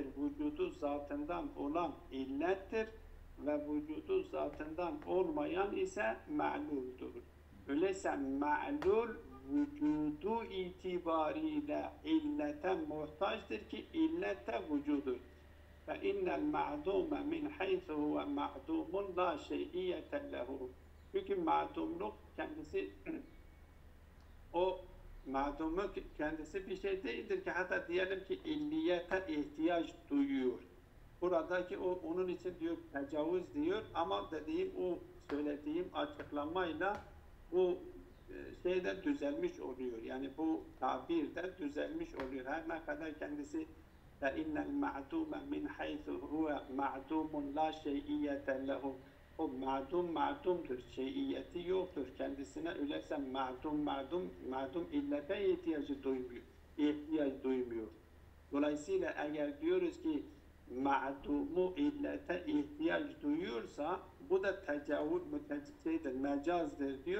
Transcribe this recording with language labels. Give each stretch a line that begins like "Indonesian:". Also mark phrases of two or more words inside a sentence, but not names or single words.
Turkish: Vücudu zatından olan illettir ve vücudu zatından olmayan ise ma'luldur. Öyleyse ma'lul vücudu itibariyle illete muhtaçtır ki illete vücudur.
Arabic: فَاِنَّ الْمَعْدُومَ مِنْ حَيْثُ هُوَ مَعْدُومٌ لَا شَيْئِيَّةَ لَهُ.
Turkish: Çünkü ma'dumluk kendisi o ma'dumluk kendisi bir şey değildir ki hatta diyelim ki illiyete ihtiyaç duyuyor. Buradaki onun için diyor tecavüz diyor ama söylediğim açıklamayla bu şeyde düzelmiş oluyor. Yani bu tabir de düzelmiş oluyor. Her ne kadar kendisi
Arabic: فَاِنَّ الْمَعْدُومَ مِنْ حَيْثُ هُوَ مَعْدُومٌ لَا شَيْئِيَّةَ لَهُ.
Turkish: O ma'dumdur, şeyiyeti yoktur. Kendisine öyleyse ma'dum illete ihtiyaç duymuyor. Dolayısıyla eğer diyoruz ki ma'dumu illete ihtiyaç duyuyorsa bu da tecavüz mecazdır diyor.